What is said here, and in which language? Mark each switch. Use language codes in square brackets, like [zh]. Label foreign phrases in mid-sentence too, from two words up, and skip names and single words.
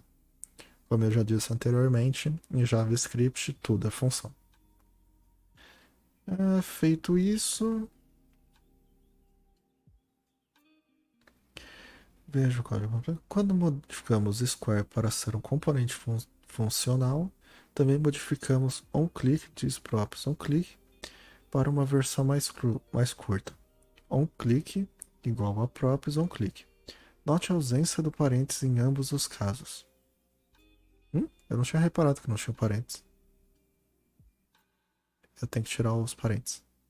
[pt] Como eu já disse anteriormente, em JavaScript tudo é função. Feito isso, veja o código. Quando modificamos square para ser um componente funcional, também modificamos onClick, thisProps onClick, para uma versão mais curta. OnClick igual a props onClick. Note a ausência do parênteses em ambos os casos. Eu não tinha reparado que não tinha parênteses. Eu tenho que tirar os parênteses.